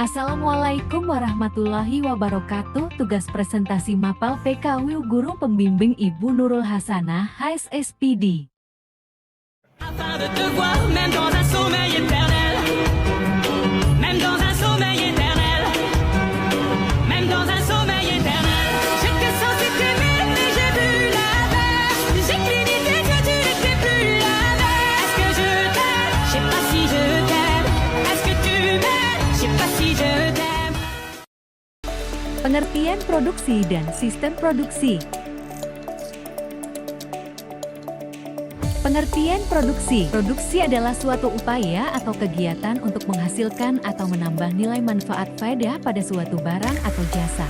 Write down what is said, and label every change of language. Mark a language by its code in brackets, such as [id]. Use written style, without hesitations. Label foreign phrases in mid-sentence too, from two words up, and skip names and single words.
[ar] السلام عليكم ورحمة الله وبركاته. [id] Tugas presentasi Mapel PKW Guru Pembimbing Ibu Nurul Hasanah, HSSPD. [fr] Afin de te voir, même dans un sommeil éternel. Même dans un sommeil éternel. Même dans un sommeil éternel. J'étais censé t'aimer, mais j'ai vu l'inverse. J'ai cligné des yeux, tu n'étais plus la même. Est-ce que je t'aime? Je sais pas si je t'aime. Est-ce que tu m'aimes? Je sais pas si je t'aime. [id] Pengertian produksi dan sistem produksi. Pengertian produksi. Produksi adalah suatu upaya atau kegiatan untuk menghasilkan atau menambah nilai manfaat faedah pada suatu barang atau jasa.